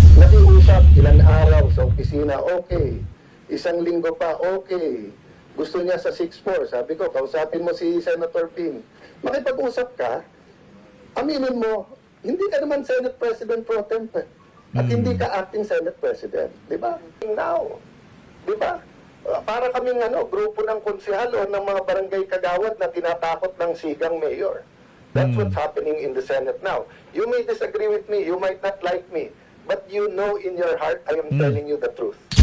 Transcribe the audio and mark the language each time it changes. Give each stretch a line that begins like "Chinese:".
Filipino: Nakiusap ilang araw sa opisina, okay. Isang linggo pa, okay. Gusto niya sa 6-4. Sabi ko, kausapin mo si Senator Ping. Makipag-usap ka, aminin mo, hindi ka naman Senate President pro tempore. At hindi ka acting Senate President. Di ba? Now. Di ba? Para kaming grupo ng konsehal o ng mga barangay kagawad na tinatakot ng sigang mayor.
English: That's what's happening in the Senate now. You may disagree with me, you might not like me, but you know in your heart I am telling you the truth.